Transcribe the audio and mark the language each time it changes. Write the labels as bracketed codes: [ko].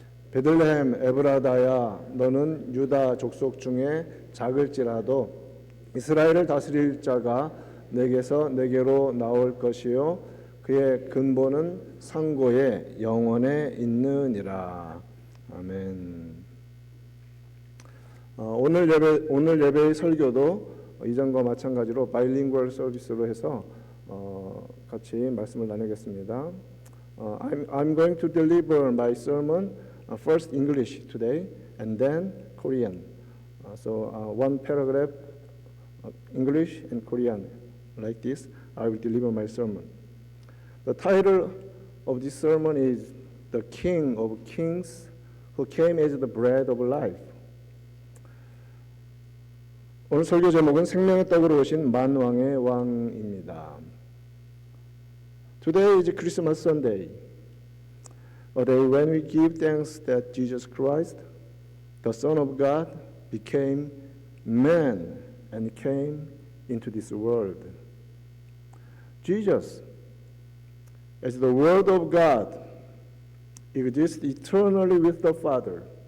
[ko] 베들레헴 에브라다야, 너는 유다 족속 중에 작을지라도 이스라엘을 다스릴 자가 내게서 내게로 나올 것이요 그의 근본은 상고의 영원에 있느니라. 아멘. 오늘 예배의 설교도 이전과 마찬가지로 바이링구얼 서비스로 해서 같이 말씀을 나누겠습니다. [en] I'm going to deliver my sermon first English today and then Korean. So one paragraph English and Korean like this. I will deliver my sermon. The title of this sermon is The King of Kings Who Came as the Bread of Life. [ko] 오늘 설교 제목은 생명의 떡으로 오신 만왕의 왕입니다. [en] Today is Christmas Sunday, a day when we give thanks that Jesus Christ, the Son of God, became man and came into this world. Jesus, as the Word of God, exists eternally with the Father.